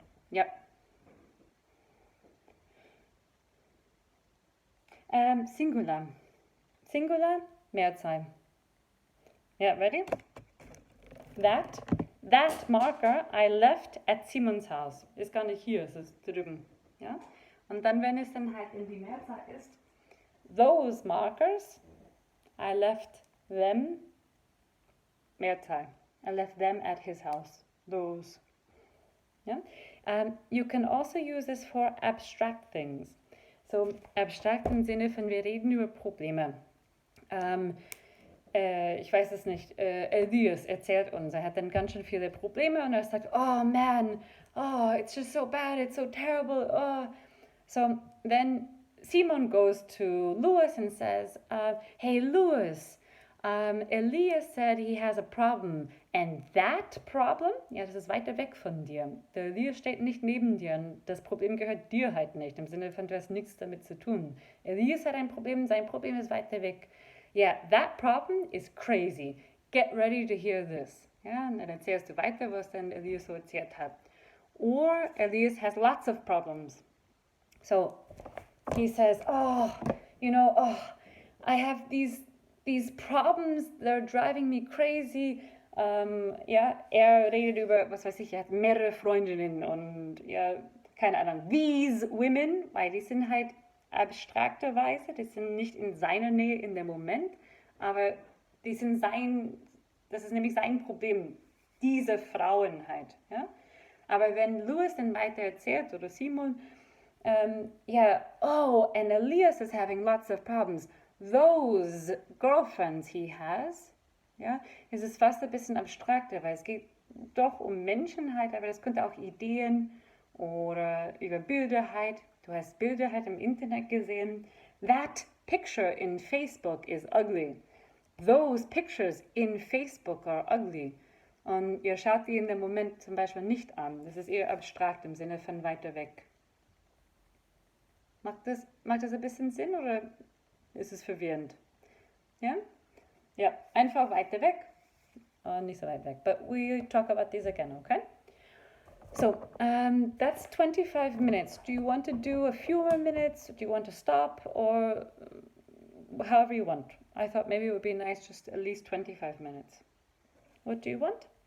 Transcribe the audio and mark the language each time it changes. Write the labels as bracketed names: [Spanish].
[English] Yep. Singular. Singular, Mehrzahl. Yeah, ready? That marker I left at Simons house. [German] Ist gar nicht hier, es ist drüben. Ja? Und dann, wenn es dann halt in die Mehrzahl ist, those markers, I left them, Mehrzahl. [English] I left them at his house. Those. Yeah? You can also use this for abstract things. [German] So abstrakt im Sinne von, wir reden über Probleme. Ich weiß es nicht, Elias erzählt uns, er hat dann ganz schön viele Probleme und er sagt, oh man, oh, it's just so bad, it's so terrible, oh. [English] So then Simon goes to Lewis and says, hey Lewis, Elias said he has a problem and that problem, ja, das ist weiter weg von dir. [German] Der Elias steht nicht neben dir und das Problem gehört dir halt nicht, im Sinne von, du hast nichts damit zu tun. Elias hat ein Problem, sein Problem ist weiter weg. [English] Yeah, that problem is crazy. Get ready to hear this. [German] Ja, und dann erzählst du weiter, was dann Elias so erzählt hat. [English] Or Elias has lots of problems. So he says, oh, you know, oh, I have these problems, they're driving me crazy. [German] Ja, er redet über, was weiß ich, er hat mehrere Freundinnen und ja, keine Ahnung, these women, weil die sind halt abstrakterweise, die sind nicht in seiner Nähe in dem Moment, aber die sind das ist nämlich sein Problem, diese Frauen halt. Ja? [English] Aber wenn Lewis dann weiter erzählt, oder Simon, yeah, oh, and Elias is having lots of problems. [German] Those girlfriends he has, ja, es ist fast ein bisschen abstrakter, weil es geht doch um Menschen halt, aber das könnte auch Ideen oder über Bilder halt. Du hast Bilder halt im Internet gesehen. [English] That picture in Facebook is ugly. Those pictures in Facebook are ugly. [German] Und ihr schaut die in dem Moment zum Beispiel nicht an. Das ist eher abstrakt im Sinne von weiter weg. Macht das ein bisschen Sinn oder ist es verwirrend? Ja? Ja, einfach weiter weg. Nicht so weit weg. [English] But we'll talk about this again, okay? So, that's 25 minutes. Do you want to do a few more minutes? Do you want to stop? Or however you want. I thought maybe it would be nice just at least 25 minutes. What do you want?